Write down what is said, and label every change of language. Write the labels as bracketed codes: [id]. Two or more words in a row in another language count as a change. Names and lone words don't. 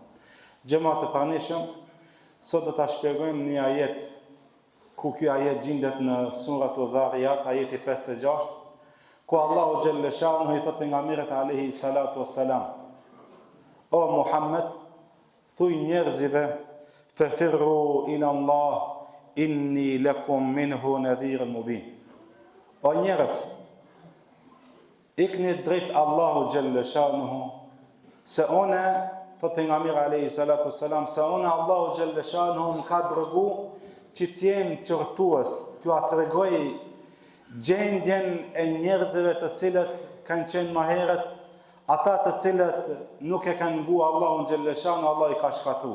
[sq] Xhamat e pranishëm, sot do ta shpjegojmë një ajet, ku ky ajet gjendet në suratul Dhariyat, ajeti 56, ku Allahu [ar] جل شأنه [sq] i thot pejgamberit [ar] عليه الصلاة والسلام: [sq] O Muhammed, thuj njerëzive, [ar] ففروا إلى الله إني لكم منه نذير مبين. [sq] O njerëz, ikni drejt Allahu [ar] جل شأنه, [sq] se one, thot pejgamberi [ar] عليه الصلاة والسلام, [sq] se one Allahu [ar] جل شأنه [sq] më ka dërgu që t'jem qortues, t'ju atregoj gjendjen e njerëzve të cilët kanë qenë më herët, ata të cilët nuk e kanë ngu Allahun [ar] جل شأنه, [sq] Allah i ka shkatru.